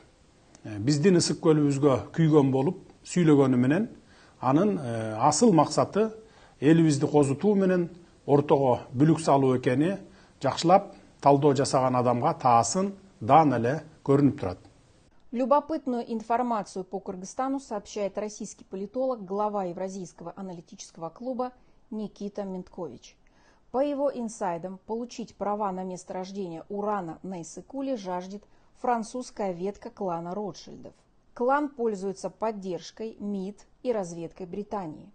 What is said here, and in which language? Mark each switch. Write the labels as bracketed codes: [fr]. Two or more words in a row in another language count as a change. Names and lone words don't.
[ky] Биздин ысык көлүбүзгө күйгөн болуп сүйлөгөнү менен анын асыл максаты элибизди козутуу менен ортого бүлүк салуу экени жакшылап талдоо жасаган адамга таасын даан эле көрүнүп турат. [ru] Любопытную информацию по Кыргызстану сообщает российский политолог, глава Евразийского аналитического клуба Никита Менткович. По его инсайдам, получить права на месторождение урана на Иссык-Куле жаждет французская ветка клана Ротшильдов. Клан пользуется поддержкой МИД и разведкой Британии.